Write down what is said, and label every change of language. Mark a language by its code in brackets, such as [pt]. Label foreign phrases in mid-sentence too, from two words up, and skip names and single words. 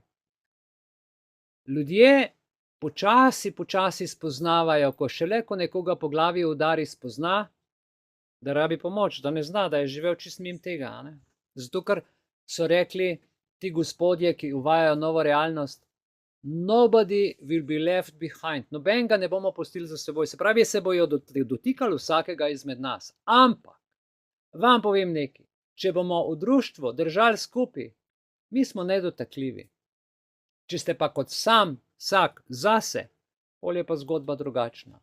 [sl] Ljudje počasi spoznavajo, ko nekoga po glavi udari, spozna, da rabi pomoč, da ne zna, da je živel čist mimo tega. Ne? Zato, ker so rekli ti gospodje, ki uvajajo novo realnost, [en] nobody will be left behind. [sl] Nobenega ne bomo pustili za seboj. Se pravi, se bojo dotikali vsakega izmed nas. Ampak, vam povem nekaj, če bomo v društvu držali skupaj, mi smo nedotakljivi. Če ste pa kot sam, vsak zase, bolje pa zgodba drugačna.